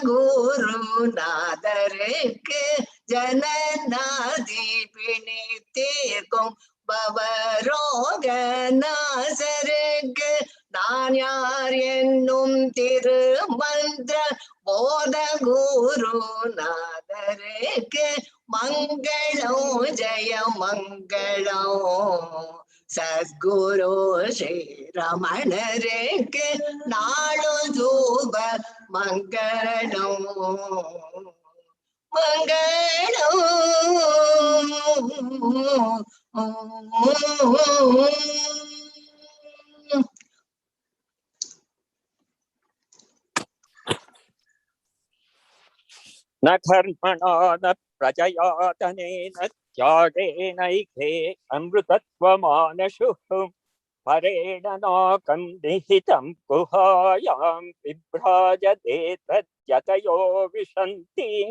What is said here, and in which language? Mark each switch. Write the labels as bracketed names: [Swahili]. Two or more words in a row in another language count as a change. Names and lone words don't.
[Tamil] குருநாதருக்கு ஜனநாதி பிணி தீர்க்கும் பவரோக நாசருக்கு நான் யார் என்னும் திருமந்திர போத குருநாதருக்கு மங்களம் ஜெய மங்களம். சத்குரு ஸ்ரீ ரமணருக்கு நாளும் தூப மங்களம் மங்களம். [Sanskrit] न कर्मणा न प्रजया धनेन त्यागेनैके अमृतत्वमानशुः परेण नाकं निहितं गुहायां बिभ्राजते तद्यतयो विशन्ति